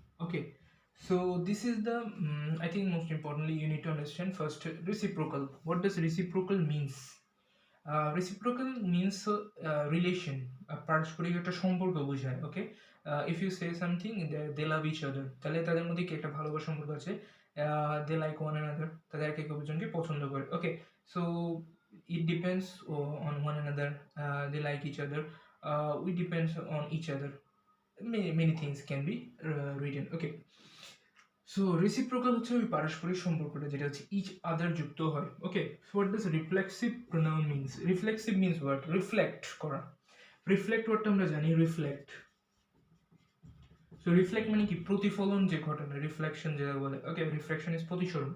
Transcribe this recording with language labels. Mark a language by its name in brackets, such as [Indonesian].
[English] Okay, so this is the I think most importantly you need to understand first reciprocal. What does reciprocal means? Reciprocal means relation, [Bangla] পারস্পরিক একটা সম্পর্ক বোঝায়। ওকে, [English] if you say something they love each other, [Bangla] তাহলে তাদের মধ্যে কি একটা ভালোবাসার সম্পর্ক আছে, [English] they like one another, [Bangla] তাদের একে অপরজনকে পছন্দ করে। [English] Okay, so it depends on one another, they like each other, we depends on each other, many things can be written. [Bangla] Okay, so reciprocal হচ্ছে ওই পারস্পরিক সম্পর্কটা যেটা হচ্ছে ইচ আদার যুক্ত হয়। [English] Okay, so what does reflexive pronoun means? Reflexive means what? Reflect করা। [Bangla] Reflect ওয়ার্ডটা আমরা জানি, রিফ্লেক্ট। সো রিফ্লেক্ট মানে কি? প্রতিফলন যে ঘটনা, রিফ্লেকশন যেটা বলে। ওকে, রিফ্লেকশন ইজ প্রতিসরণ।